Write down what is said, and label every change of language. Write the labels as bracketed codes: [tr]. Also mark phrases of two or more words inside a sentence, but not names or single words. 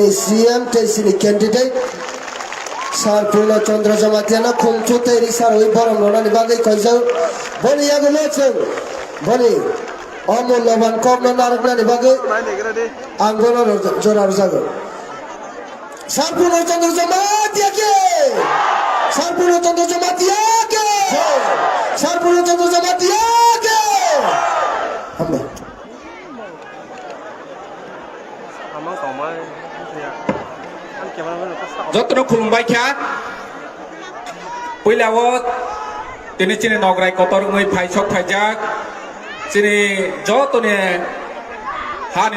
[trp] सीएम तै सिने कैंडिडेट सार पूर्ण चंद्र जमातियाना खुंथु तैरि सार ओइ बरम लनानि बागै कयजाव बनि यागुलो जों बनि अमूल्यबान कम नारकनानि बागै आंगोनो जरार जागोन सार पूर्ण चंद्र जमातिया के सार पूर्ण चंद्र जमातिया के सार पूर्ण चंद्र जमातिया के हम जतन खुलुमबाय ख्या पहिलाव दिनै चिनि नगराय कतरङै फायसक फायजाक चिनि जतने हानि